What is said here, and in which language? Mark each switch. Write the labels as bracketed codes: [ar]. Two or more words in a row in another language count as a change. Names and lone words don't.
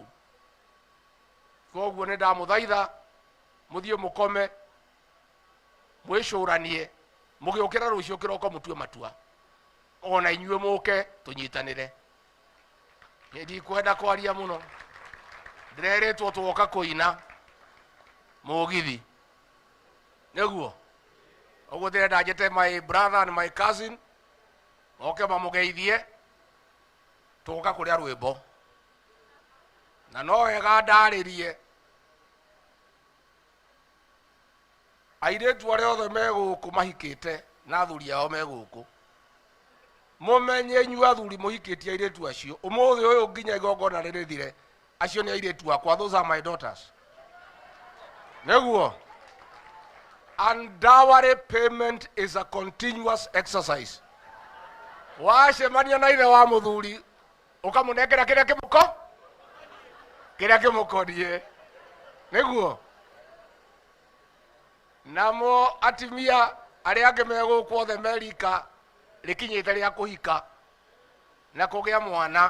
[ki] Koguo nĩ ndamũthaitha mũthiĩ mũkome mwĩcũranie mũgĩũkĩra rũciũ kĩroko mũtue matua. Ona inyuĩ mũke tũnyitanĩre. Nĩ ndikwenda kwaria mũno. Ndĩrerĩtwo tũgoka kũina mũgithi. Nĩguo. Ũguo ndĩrenda njĩte [en] my brother and my cousin [ki] moke mamũgeithie tũgoka kũrĩa rwĩmbo. Na no wega ndarĩrie airĩtu arĩa othe me gũkũ mahikĩte na athuri ao me gũkũ. Mũmenye inyuĩ athuri mũhikĩtie airĩtu acio, ũmũthĩ ũyũ nginya igongona rĩrĩthire, acio nĩ airĩtu akwa, [en] those are my daughters. [ki] Nĩguo. [en] And dowry payment is a continuous exercise. [ki] Wacemania na ithe wa mũthuri ũkamũnengera kĩrĩa kĩmũkoniĩ. Nĩguo. Namo atimia arĩa angĩ megũkũ othe Amerika rĩkinyĩte rĩa kũhika na kũgĩa mwana.